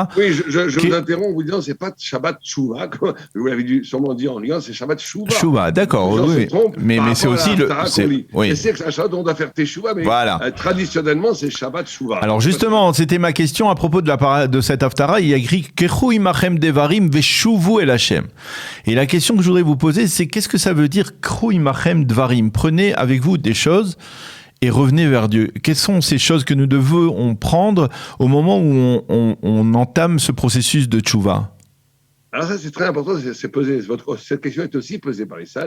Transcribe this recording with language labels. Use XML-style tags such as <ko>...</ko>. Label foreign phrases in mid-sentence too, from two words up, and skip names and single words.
<fr>Oui, je vous interromps en vous disant, c'est pas</fr> <he>Shabbat Shuva,</he> <fr>vous l'avez sûrement dit en lien, c'est</fr> <he>Shabbat Shuva.</he> <fr>Shuva, d'accord, oui. Mais c'est aussi le. Oui. C'est que c'est un Shabbat dont on doit faire Teshuva, mais voilà. Traditionnellement, c'est</fr> <he>Shabbat Shuva.</he> <fr>Alors justement, c'était ma question à propos de cette Haftara. Il y a écrit</fr> <he>Kechu imachem devarim veshuvu el Hashem.</he> <fr>Et la question que je voudrais vous poser, c'est qu'est-ce que ça veut dire</fr> <he>Kechu imachem Dvarim,</he> <fr>prenez avec vous des choses et revenez vers Dieu. Quelles sont ces choses que nous devons prendre au moment où on entame ce processus de tchouva? Alors ça, c'est très important, cette question est aussi posée par les sages.</fr>